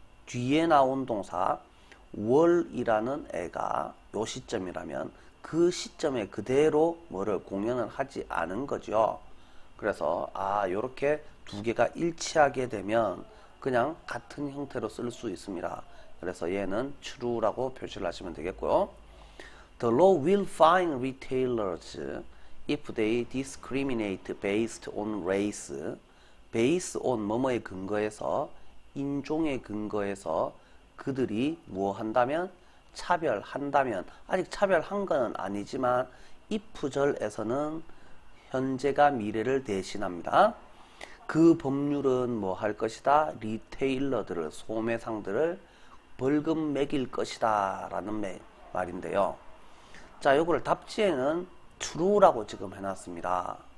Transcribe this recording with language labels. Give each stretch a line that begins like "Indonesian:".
Korean: 뒤에 나온 동사 월이라는 애가 요 시점이라면 그 시점에 그대로 뭐를 공연을 하지 않은 거죠. 그래서 요렇게 두 개가 일치하게 되면 그냥 같은 형태로 쓸 수 있습니다. 그래서 얘는 true라고 표시를 하시면 되겠고요.
English: The law will fine retailers if they discriminate based on race.
Korean: based on 뭐뭐에 근거해서, 인종에 근거해서 그들이 뭐 한다면? 차별한다면. 아직 차별한 건 아니지만 if절에서는 현재가 미래를 대신합니다. 그 법률은 뭐 할 것이다? 리테일러들을, 소매상들을 벌금 매길 것이다 라는 말인데요. 자, 요거를 답지에는 true라고 지금 해놨습니다.